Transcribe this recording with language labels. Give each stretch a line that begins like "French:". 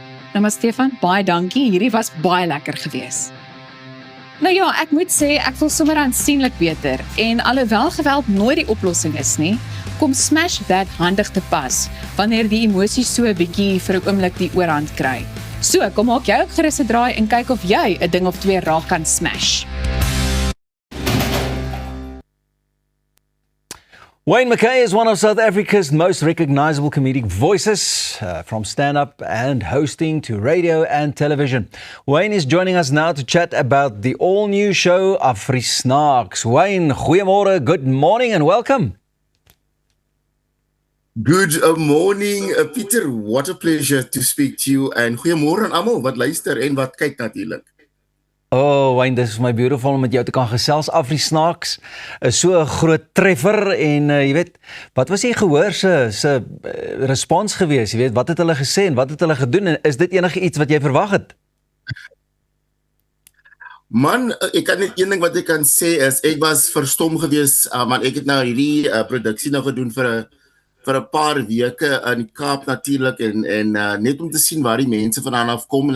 Afrikaans: Nou maar Stefan, baie dankie. Hierdie was baie lekker gewees. Nou ja, ek moet sê, ek voel sommer aansienlik beter. En alhoewel geweld nooit die oplossing is nie, kom Smash That handig te pas, wanneer die emosie so 'n bietjie vir 'n oomblik die oorhand kry. So, kom maak jy ook gerus 'n draai en kyk of jy 'n ding of twee raak kan smash.
English: Wayne McKay is one of South Africa's most recognizable comedic voices, from stand-up and hosting to radio and television. Wayne is joining us now to chat about the all-new show Afrisnaaks. Wayne, goeiemôre, good morning and welcome. Good morning, Pieter. What a pleasure to speak to you.
Afrikaans: En goeiemôre aan almal wat luister en wat kyk natuurlik. Oh, Wayne, dis my beautiful om met jou te kan gesels. Afrisnaaks is so 'n groot treffer en jy weet, wat was jy gehoor se respons gewees? Jy weet, wat het hulle gesê en wat het hulle gedoen en is dit enige iets wat jy verwag het? Man, ek kan net een ding wat ek kan sê is ek was verstom gewees, want ek het nou hierdie produksie nou gedoen vir 'n paar weke in die Kaap natuurlik en net om te sien waar die mense vandaan af kom.